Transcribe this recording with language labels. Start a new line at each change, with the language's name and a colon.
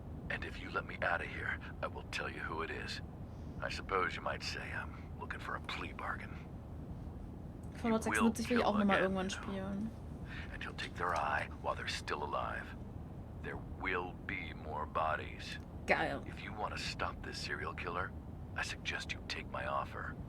English: And if you let me out of here, I will tell you who it is. I suppose you might say I'm looking for a plea bargain.
German: Fallout 76 will ich auch nochmal irgendwann spielen.
English: And you'll take their eye while they're still alive. There will be more bodies.
German: Geil.
English: If you want to stop this serial killer, I suggest you take my offer.